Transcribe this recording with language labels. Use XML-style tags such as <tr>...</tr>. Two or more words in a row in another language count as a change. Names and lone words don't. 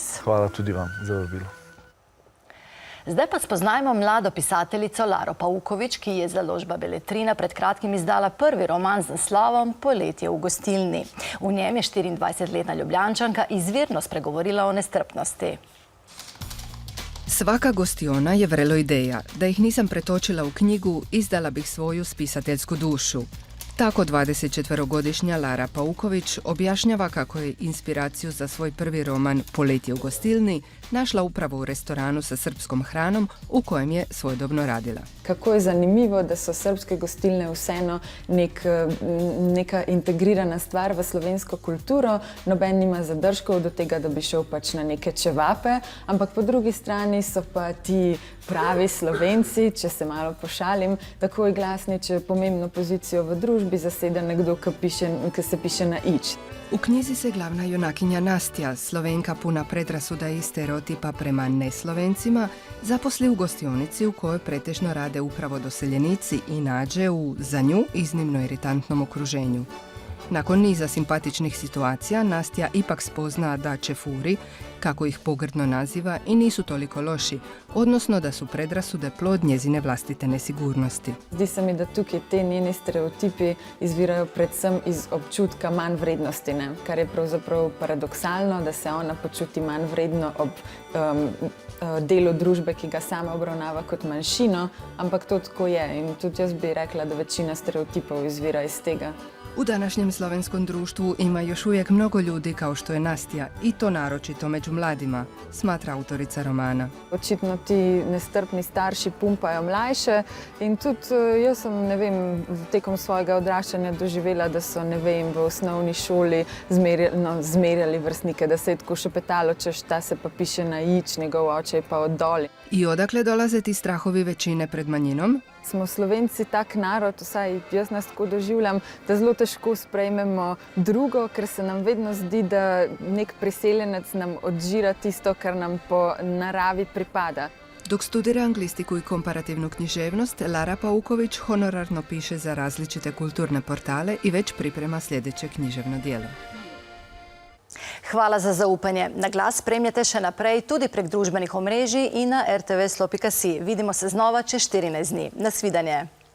<sl>Hvala tudi vam za vabilo. Zdaj pa spoznajmo mlado pisateljico Laro Pavković, ki je založba Beletrina pred kratkim izdala prvi roman z naslovom Poletje v gostilni. V njem je 24-letna Ljubljančanka izvirno spregovorila o nestrpnosti.</sl> <hr>Svaka gostiona je vrelo ideja. Da ih nisam pretočila v knjigu, izdala bih svoju spisateljsku dušu. Tako 24-godišnja Lara Pavković objašnjava kako je inspiraciju za svoj prvi roman Poletje v gostilni našla upravo u restoranu sa srpskom hranom u kojem je svojedobno radila.</hr> <sl>Kako je zanimivo, da so srpske gostilne vseeno neka integrirana stvar v slovensko kulturo. Noben nima zadržkov do tega, da bi šel pač na neke čevape, ampak po drugi strani so pa ti pravi Slovenci, če se malo pošalim, takoj glasni, če pomembno pozicijo v družbi zaseda nekdo, ki se piše na ič.</sl> <hr>U knjizi se glavna junakinja Nastja, Slovenka puna predrasuda i stereotipa prema neslovencima, zaposli u gostionici u kojoj pretežno rade upravo doseljenici i nađe u, za nju, iznimno iritantnom okruženju. Nakon niza simpatičnih situacija, Nastja ipak spozna da čefuri, kako ih pogrdno naziva, i nisu toliko loši, odnosno da su predrasude plod njezine vlastite nesigurnosti.</hr> <sl>Zdi se mi, da tukaj te njeni stereotipi izvirajo predvsem iz občutka manj vrednosti, ne? Kar je pravzaprav paradoksalno, da se ona počuti manj vredno ob delu družbe, ki ga sama obravnava kot manjšino, ampak to tako je in tudi jaz bi rekla, da večina stereotipov izvira iz tega.</sl> <hr>U današnjem slovenskom društvu ima još uvijek mnogo ljudi kao što je Nastja, i to naročito među mladima, smatra autorica romana.</hr> <sl>Očitno ti nestrpni starši pumpajo mlajše in tudi jaz sem, ne vem, tekom svojega odraščanja doživela, da so, ne vem, v osnovni šoli zmerjali vrstnike, da se je tako šepetalo, češ ta se pa piše na ič, njegov oče je pa oddoli.</sl> <hr>I odakle dolaze ti strahovi većine pred manjinom?</hr> <sl>Smo Slovenci tak narod, vsaj jaz nas tako doživljam, da zelo težko sprejmemo drugo, ker se nam vedno zdi, da nek priseljenec nam odžira tisto, kar nam po naravi pripada.</sl> <hr>Dok studira anglistiku i komparativnu književnost, Lara Pauković honorarno piše za različite kulturne portale i već priprema sljedeće književno djelo.</hr> <sl>Hvala za zaupanje. Na glas spremljate še naprej tudi prek družbenih omrežij in na rtvslo.si. Vidimo se znova čez 14 dni. Nasvidenje.</sl>